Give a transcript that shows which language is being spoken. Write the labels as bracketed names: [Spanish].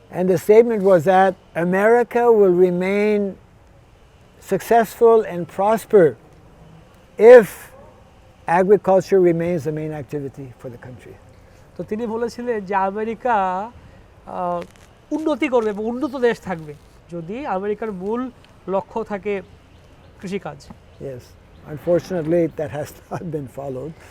[English] And the statement was that America will remain successful and prosper if agriculture remains the main activity for the country. [Bangla] তো তিনি বলেছিলেন যে America উন্নতি করবে এবং উন্নত দেশ থাকবে যদি আমেরিকার মূল লক্ষ্য থাকে কৃষিকাজ। [English] Yes. Unfortunately, that has not been followed.